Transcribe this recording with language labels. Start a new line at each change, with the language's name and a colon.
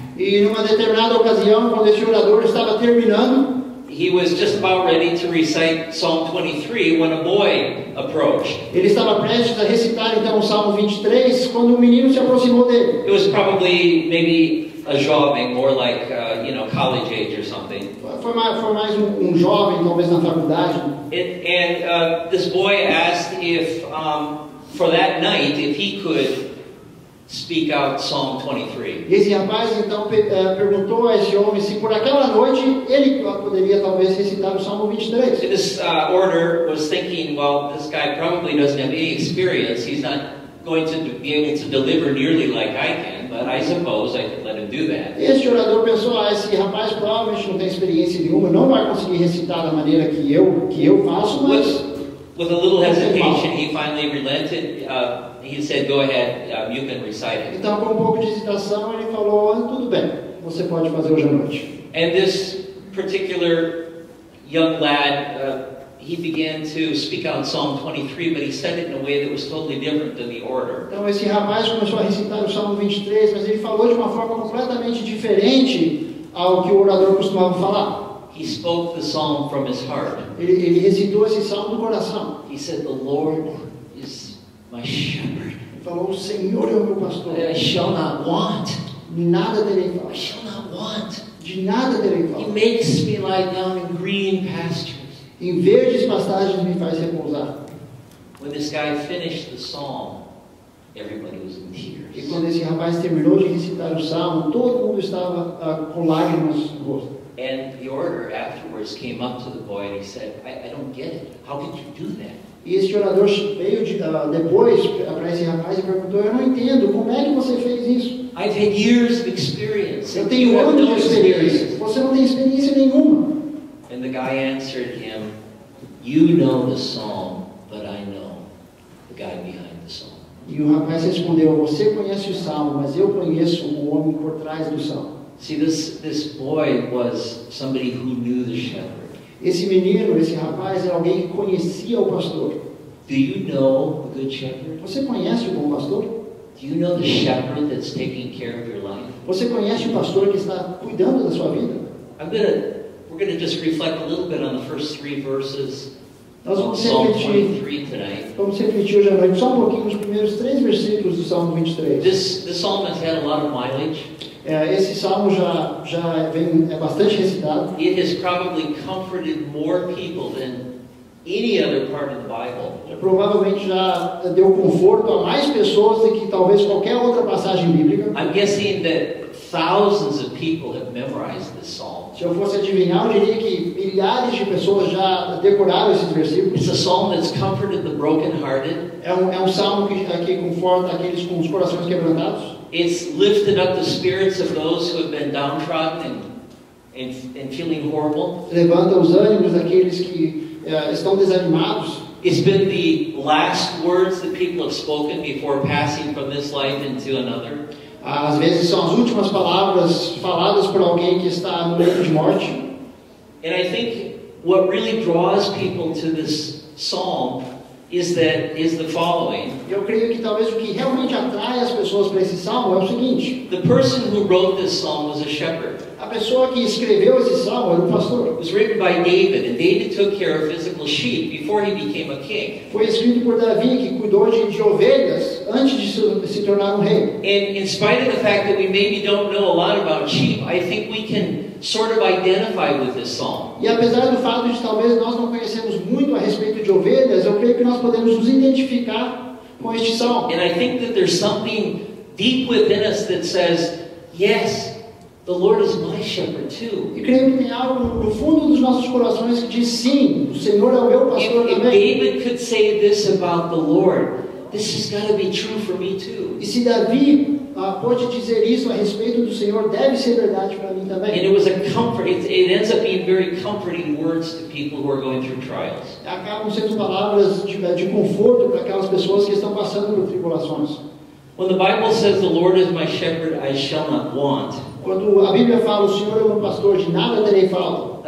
Portuguese: E numa determinada ocasião, quando esse orador estava terminando,
English: he was just about ready to recite Psalm 23 when a boy approached.
Portuguese: ele estava prestes a recitar então o Salmo 23, quando um menino se aproximou dele.
English: It was probably maybe a
Portuguese: jovem,
English: more like college age or something.
Portuguese: Foi mais um jovem, talvez na faculdade.
English: And this boy asked if, for that night, if he could speak out Psalm 23.
Portuguese: E esse rapaz então perguntou a esse homem se por aquela noite ele poderia talvez recitar o Salmo 23.
English: And this orator was thinking, well, this guy probably doesn't have any experience. He's not going to be able to deliver nearly like I can, but I suppose I could let him do that.
Portuguese: Este orador pensou, esse rapaz provavelmente não tem experiência nenhuma, não vai conseguir recitar da maneira que eu faço, mas
English: with a little hesitation, he finally relented. He said, "Go ahead, you can recite it."
Portuguese: Então, com um pouco de hesitação, ele falou, tudo bem, você pode fazer hoje à noite.
English: And this particular young lad, he began to speak out Psalm 23, but he said it in a way that was totally different than the orator.
Portuguese: Então, esse rapaz começou a recitar o Salmo 23, mas ele falou de uma forma completamente diferente ao que o orador costumava falar.
English: He spoke the psalm from his heart.
Portuguese: Ele recitou esse salmo do coração.
English: He said, "The Lord is my shepherd.
Portuguese: Ele falou, o Senhor é o meu pastor.
English: I shall not want.
Portuguese: Nada terei
English: I
Portuguese: falta.
English: shall not want.
Portuguese: De nada terei
English: He
Portuguese: falta.
English: makes me lie down in green pastures."
Portuguese: Em verdes pastagens me faz repousar.
English: When this guy finished the psalm, everybody was in tears.
Portuguese: E quando esse rapaz terminou de recitar o salmo, todo mundo estava com lágrimas no rosto.
English: And the orator afterwards came up to the boy and he said, I don't get it. How could you do that?
Portuguese: E esse orador veio depois para esse rapaz e perguntou, eu não entendo, como é que você fez isso?
English: I've had years of experience.
Portuguese: Eu
English: and
Portuguese: tenho
English: you have
Portuguese: anos
English: no
Portuguese: de experiência. Você não tem experiência nenhuma.
English: And the guy answered him, "You know the psalm, but I know the guy behind the psalm."
Portuguese: E o rapaz respondeu, você conhece o salmo, mas eu conheço o homem por trás do salmo.
English: See, this boy was somebody who knew the shepherd.
Portuguese: Esse menino, esse rapaz, era alguém que conhecia o pastor.
English: Do you know the good shepherd?
Portuguese: Você conhece o bom pastor?
English: Do you know the shepherd that's taking care of your life?
Portuguese: Você conhece o pastor que está cuidando da sua vida?
English: We're going to just reflect a little bit on the first 3 verses
Portuguese: Nós
English: of
Portuguese: vamos
English: Psalm
Portuguese: refletir,
English: 23 tonight.
Portuguese: hoje à noite só um pouquinho nos primeiros 3 versículos do Salmo 23.
English: This psalm has had a lot of mileage.
Portuguese: Esse salmo é bastante recitado.
English: It has probably comforted more people than any other part of the Bible.
Portuguese: Provavelmente já deu conforto a mais pessoas do que talvez qualquer outra passagem bíblica.
English: I'm guessing that thousands of people have memorized this psalm.
Portuguese: Se eu fosse adivinhar, eu diria que milhares de pessoas já decoraram esses versículos.
English: It's a psalm that's comforted the brokenhearted.
Portuguese: É um salmo que conforta aqueles com os corações quebrantados.
English: It's lifted up the spirits of those who have been downtrodden and feeling horrible.
Portuguese: Levanta os ânimos daqueles que estão desanimados.
English: It's been the last words that people have spoken before passing from this life into another.
Portuguese: Às vezes são as últimas palavras faladas por alguém que está no leito de morte.
English: And I think what really draws people to this psalm is the following.
Portuguese: Eu creio que talvez o que realmente atrai as pessoas para esse salmo é o seguinte:
English: The person who wrote this psalm was a shepherd.
Portuguese: a pessoa que escreveu esse salmo era um pastor.
English: It was written by David, and David took care of physical sheep before he became a king.
Portuguese: Foi escrito por Davi, que cuidou de ovelhas antes de se tornar um rei.
English: And in spite of the fact that we maybe don't know a lot about sheep, I think we can sort of identify with this psalm.
Portuguese: E apesar do fato de talvez nós não conhecemos muito a respeito de ovelhas, eu creio que nós podemos nos identificar com este salmo.
English: And I think that there's something deep within us that says, yes, the Lord is my shepherd too.
Portuguese: E creio que tem algo no fundo dos nossos corações que diz sim, o Senhor é o meu pastor
English: If
Portuguese: também.
English: David could say this about the Lord, this has got to be true for me too.
Portuguese: E se Davi pode dizer isso a respeito do Senhor, deve ser verdade para mim também.
English: And it was a comfort. It ends up being very comforting words to people who are going through trials.
Portuguese: Acabam sendo palavras de conforto para aquelas pessoas que estão passando por tribulações.
English: When the Bible says the Lord is my shepherd, I shall not want.
Portuguese: Quando a Bíblia fala o Senhor é o meu pastor, de nada terei falta.